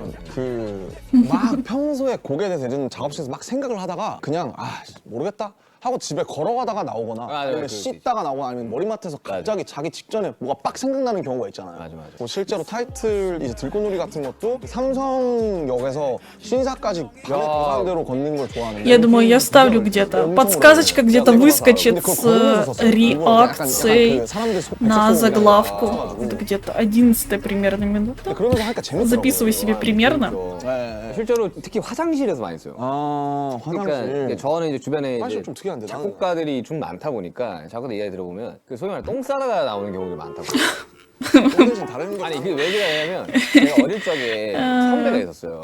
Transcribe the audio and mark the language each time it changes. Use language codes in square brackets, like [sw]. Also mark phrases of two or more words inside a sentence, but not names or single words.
[ko] 그 막 평소에 곡에 대해서 예전 작업실에서 막 생각을 하다가 그냥 모르겠다 하고 집에 걸어가다가 나오거나 맞아요, 아니면 그럴 수 씻다가 나오거나 아니면 머리맡에서 갑자기 자기 직전에 뭐가 빡 생각나는 경우가 있잖아요. 맞아. 뭐 실제로 타이틀 이제 들꽃놀이 같은 것도 삼성역에서 신사까지 밤에 도산대로 걷는 걸 좋아하는데 [ru] Я думаю, я ставлю где-то. Подсказочка где-то выскочит с реакцией на заглавку. Это где-то 11 примерно минута. [ko] 그러면서 하니까 재밌더라고요. [ru] Записывай себе примерно. [ko] 실제로 특히 화장실에서 많이 써요. 아 그러니까 화장실. 이제 저는 이제 주변에 화장실 이제 좀 특이한데, 나는. 작곡가들이 좀 많다 보니까 작곡가 이야기 들어보면 그 소위 말해 똥 싸다가 나오는 경우가 많다고. 똥 대신 다른 게 아니 그게 왜 그러냐면 제가 어릴 적에 선배가 있었어요.